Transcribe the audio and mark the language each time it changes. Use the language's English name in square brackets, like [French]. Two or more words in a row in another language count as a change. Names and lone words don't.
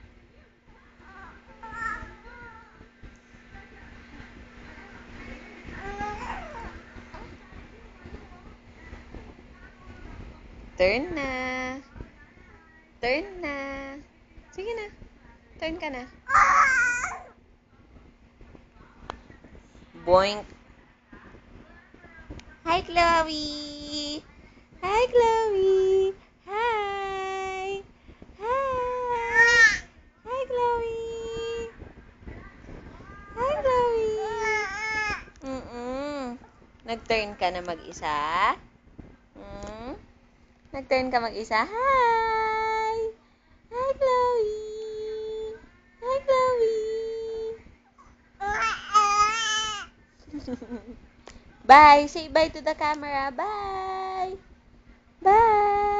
[Filipino] Turn na. Turn na. Sige na. Turn ka na. Boink. [English] Hi, Chloe. Hi, Chloe. Hi. Hi. Hi, Chloe. Hi, Chloe. [Filipino] Nag-turn ka na mag-isa? Hmm? Nag-turn ka mag-isa? [English] Hi. Hi, Chloe. Hi, Chloe. Bye. Say bye to the camera. Bye. Bye.